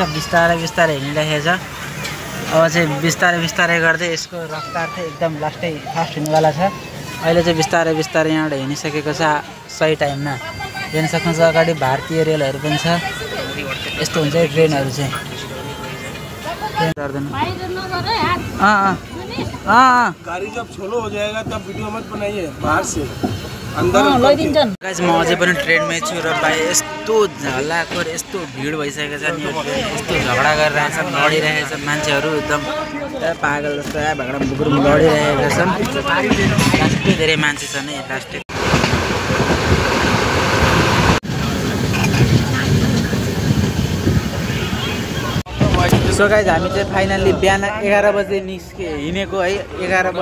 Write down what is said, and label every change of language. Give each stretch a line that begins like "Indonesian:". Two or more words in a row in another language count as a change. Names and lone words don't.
Nepali: बिस्तारै हिँडिरहेको छ। अब चाहिँ बिस्तारै गर्दै यसको रफ्तार चाहिँ एकदम लास्टै फास्ट हुनेवाला छ। अहिले चाहिँ बिस्तारै यहाँबाट हिँडिसकेको छ सही टाइममा। देख्न सक्नुहुन्छ अगाडि भारतीय रेलहरू पनि छ। यस्तो हुन्छ है ट्रेनहरू चाहिँ।
Hindi: गाड़ी जब छोलो हो जाएगा तब वीडियो मत बनाइए, बाहर से
Nepali: गाइस म अझै पनि ट्रेनमै छु र भाइ यस्तो झलाको यस्तो भिड भइसकेको छ नि। यो ट्रेन यस्तो झगडा गरिरहेछ, लडिरहेछ मान्छेहरू एकदम पागल जस्तो भागडा बुगुर लडिरहेका छन्। लास्टै धेरै मान्छे छन् है लास्टै।
English: so guys
Nepali: हामी चाहिँ फाइनल्ली बिहान 11 बजे हिँडेको है।